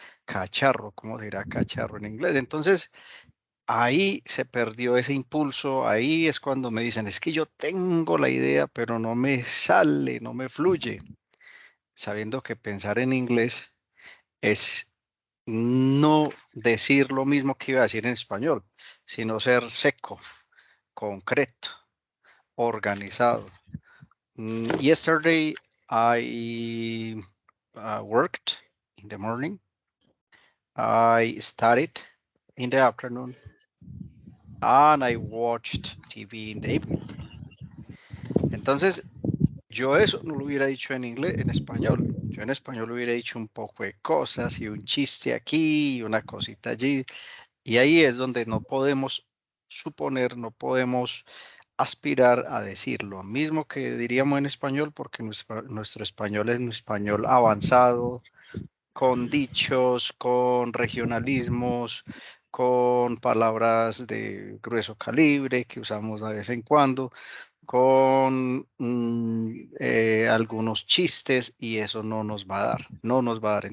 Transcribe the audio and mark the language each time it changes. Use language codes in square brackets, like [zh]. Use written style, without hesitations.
[es] Cacharro, ¿cómo se dirá cacharro en inglés? Entonces, ahí se perdió ese impulso, ahí es cuando me dicen, es que yo tengo la idea, pero no me sale, no me fluye, sabiendo que pensar en inglés es no decir lo mismo que iba a decir en español, sino ser seco, concreto, organizado. [en] Yesterday I worked in the morning. I studied in the afternoon and I watched TV in the evening. [es] Entonces, yo eso no lo hubiera dicho en inglés, en español. Yo en español hubiera dicho un poco de cosas y un chiste aquí y una cosita allí. Y ahí es donde no podemos suponer, no podemos aspirar a decir lo mismo que diríamos en español, porque nuestro español es un español avanzado, con dichos, con regionalismos, con palabras de grueso calibre que usamos de vez en cuando, con algunos chistes y eso no nos va a dar, no nos va a dar.